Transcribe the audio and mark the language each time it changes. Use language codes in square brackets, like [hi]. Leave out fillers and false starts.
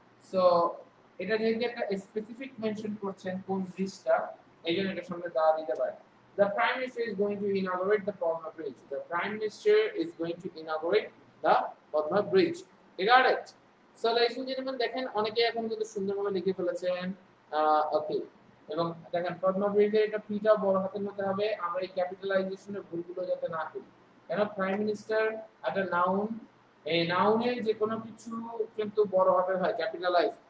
[bn] So এটা যেহেতু একটা স্পেসিফিক মেনশন করছেন কোন ব্রিজটা, এইজন্য এটার সামনে দা দিতে পারে। [en] The Prime Minister is going to inaugurate the Padma Bridge. The Prime Minister is going to inaugurate the Padma Bridge. You got it? So ladies and gentlemen, [bn] দেখেন অনেকে এখন কিন্তু সুন্দরভাবে লিখে ফেলেছেন। ওকে, এবং দেখেন পদ্মা ব্রিজের এটা পিটা বড় হাতের মধ্যে হবে, আমরা এই ক্যাপিটালাইজেশনের ভুলগুলো যাতে না করি। কেন প্রাইম মিনিস্টার একটা নাউন, এই নাউনের যে কোনো কিছু কিন্তু বড় হাতের হয়, ক্যাপিটালাইজ।